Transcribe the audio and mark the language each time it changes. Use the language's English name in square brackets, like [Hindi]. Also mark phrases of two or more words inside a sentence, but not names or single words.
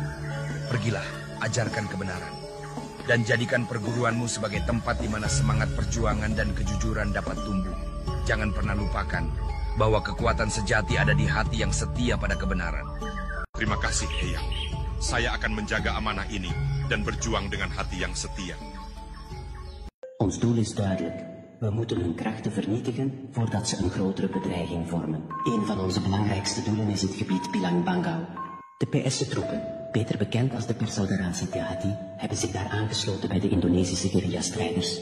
[Indonesian] Pergilah, ajarkan kebenaran. Dan jadikan perguruanmu sebagai tempat di mana semangat perjuangan dan kejujuran dapat tumbuh. Jangan pernah lupakan bahwa kekuatan sejati ada di hati yang setia pada kebenaran. Terima kasih, Eyang. Saya akan menjaga amanah ini dan berjuang dengan hati yang setia. [Dutch] Ons doel is duidelijk. We moeten hun krachten vernietigen voordat ze een grotere bedreiging vormen. Een van onze belangrijkste doelen is het gebied Pilang Bangau. De PS-troepen, beter bekend als de Persaudaraan Satyahati, hebben zich daar aangesloten bij de Indonesische guerrilla-strijders.